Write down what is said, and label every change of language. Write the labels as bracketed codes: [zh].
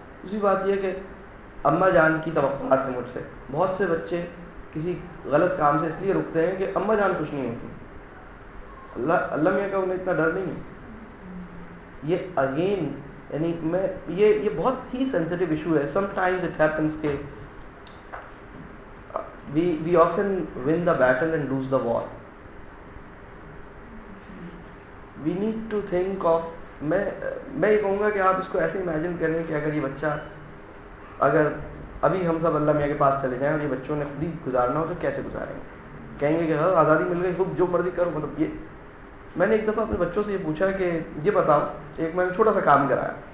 [ur] دوسری بات یہ کہ اماں جان کی توقعات ہیں مجھ سے. بہت سے بچے کسی غلط کام سے اس لیے رکتے ہیں کہ اماں جان خوش نہیں ہوتی. اللہ میاں کا انہیں اتنا ڈر نہیں ہے. یہ اگین یعنی یہ بہت ہی سینسٹیو ایشو ہے. [en] Sometimes it happens کہ we often win the battle and lose the war. We need to think of [ur] میں یہ کہوں گا کہ آپ اس کو ایسے امیجن کریں کہ اگر یہ بچہ، اگر ابھی ہم سب اللہ میاں کے پاس چلے جائیں اور یہ بچوں نے خود ہی گزارنا ہو تو کیسے گزاریں گے؟ کہیں گے کہ ہاں آزادی مل گئی، خود جو مرضی کرو. مطلب یہ میں نے ایک دفعہ اپنے بچوں سے یہ پوچھا کہ یہ بتاؤ، ایک میں نے چھوٹا سا کام کرایا.